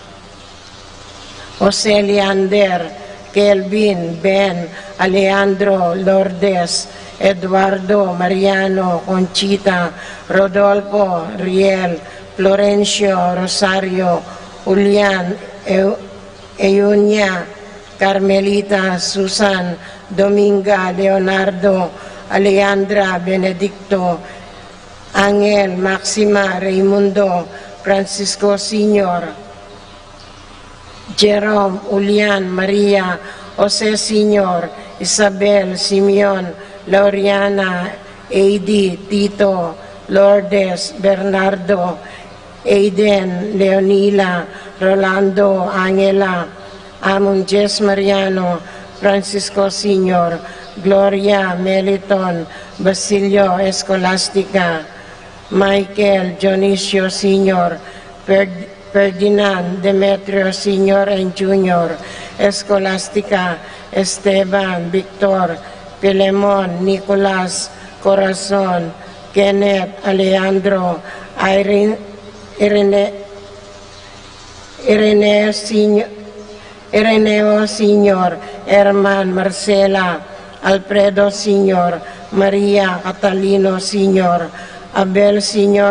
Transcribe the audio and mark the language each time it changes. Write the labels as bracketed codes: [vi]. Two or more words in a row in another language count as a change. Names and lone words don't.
[en] Jose Leander, Kelvin, Ben, Alejandro, Lourdes, Eduardo, Mariano, Conchita, Rodolfo, Riel, Florencio, Rosario, Julian, Eunia, Carmelita, Susan, Dominga, Leonardo, Alejandra, Benedicto, Angel, Maxima, Raimundo, Francisco Sr., Jerome, Julian, Maria, Jose Sr., Isabel, Simeon, Lauriana, Eddie, Tito, Lourdes, Bernardo, Aiden, Leonila, Rolando, Angela, Amon Jess Mariano, Francisco Sr., Gloria, Meliton, Basilio, Escolastica, Michael, Dionisio Sr., Ferdinand, Demetrio Sr. and Jr., Escolastica, Esteban, Victor, Pilemon, Nicolas, Corazon, Kenneth, Alejandro, Irene, Ireneo Sr., Herman, Marcela, Alfredo Sr., Maria, Catalino Sr., Abel Sr.